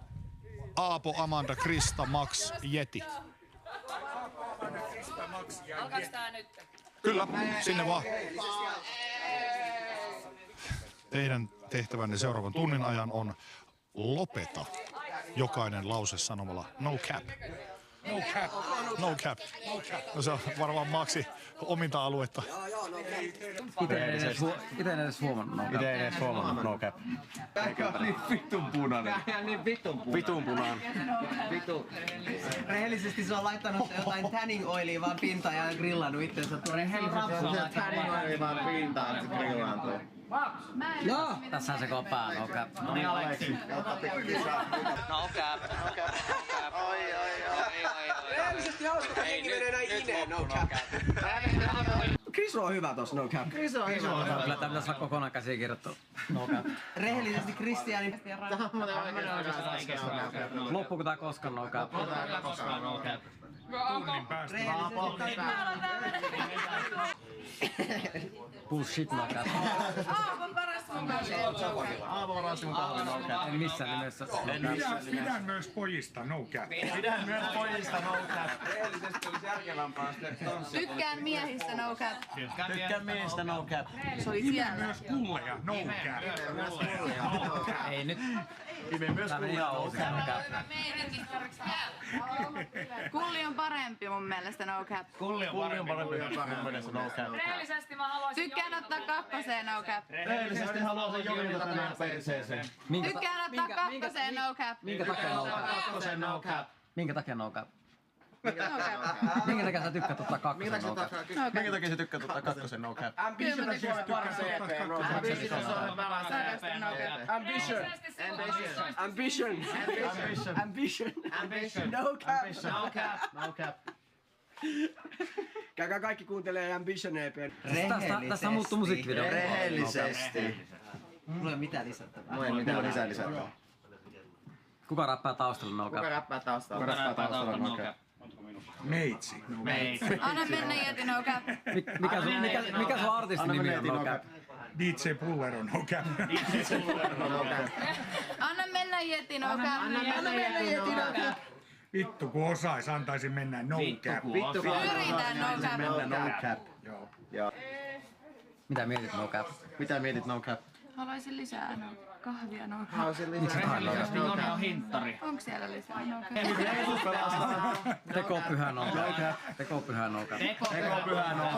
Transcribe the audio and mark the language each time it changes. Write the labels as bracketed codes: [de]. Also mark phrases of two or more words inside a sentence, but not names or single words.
[fi] Aapo, Amanda, Krista, Max, Jeti. Alkaaks tää nyt? Kyllä, sinne vaan. Teidän tehtävänne seuraavan tunnin ajan on lopeta jokainen lause sanomalla [en] no cap. No cap. No cap. [fi] No se on varmaan Maxi ominta aluetta. Itse en edes huomannut. Itse ei edes huomannut, [en] no cap. [fi] Vittun punainen. Vitun punainen. Rehellisesti se on laittanut jotain [en] tanning oilia [fi] vaan pintaan ja grillannut itsensä tuonne. [en] Tanning oili [fi] vaan pintaan, että se grillaantuu. No! Tässähän se kopaa, [en] no cap. [fi] No niin, Aleksi. [en] No cap. [fi] Rehellisesti hauska, kun jengi menee näin ineen, [en] no cap. [fi] Chris on hyvä tossa, [en] no cap. [fi] Kyllä tää pitäis olla kokonaan käsikirjoittu. [en] No cap. [fi] Rehellisesti Kristianin. Loppuuko tää koskaan [en] no cap? [fi] Tunnin päästä. [en] Bullshit no cap. [fi] Aavo varasti mun kahvin [en] no cap. [fi] En missään nimessä. Pidän myös pojista [en] no cap. [fi] Pidän myös pojista [en] no cap. [fi] Rehellisesti olisi järkevämpää sitten tanssia. Tykkään miehistä [en] no cap. [fi] Tykkään miehistä [en] no cap. [fi] Se oli Pidän siellä. myös kulleja [en] no cap. [fi] Ei nyt. Pime myös kullia [en] no cap. [fi] Kulli on parempi mun mielestä [en] no cap. [fi] Kulli on parempi mun mielestä [en] no cap. [fi] Rehellisesti mä haluaisin Tykkään ottaa kakkoseen [en] no cap. [fi] Rehellisesti haluaisin jolita tänään perseeseen. Tykkään ottaa kakkoseen [en] no cap. [fi] Minkä takia [en] no cap? [fi] Kakkoseen [en] no cap. [fi] Minkä takia [en] no cap? No cap. [fi] Minkä takia sä tykkäät ottaa kakkosen [en] no cap? [fi] Minkä takia sä tykkäät ottaa kakkosen [en] no cap? [fi] Ambition on paras CP [en] no cap. [fi] Ambition. Ambition. [en] No cap. [fi] Käykää kaikki kuuntelee Ambition EP:n. Tässä muuttuu musiikkivideo. Rehellisesti. Mulla ei ole mitään lisättävää. Mulla ei mitään lisättävää. Kuka räppää taustalla [en] no cap? [fi] Kuka räppää taustalla [en] no cap? [fi] Meitsi. Anna mennä jäti [en] no cap. [fi] Mikä sun artistin nimi on [en] no cap? [fi] DJ Puller on [en] no cap. [fi] Anna mennä jäti [en] no cap. [fi] Vittu kun osais antaisin mennä [en] no cap. [fi] Yritän [en] no cap. [fi] Joo. Mitä mietit [en] no cap? [fi] Mitä mietit [en] no cap? [fi] Haluaisin lisää no kahvia [en] no cap. [fi] Miksi sä haet [en] no cap? [fi] Joni on hinttari. Onko siellä lisää [en] no cap? [fi] Teko pyhä [en] no cap. [fi] Teko pyhä [en] no cap. [fi] Teko pyhä no.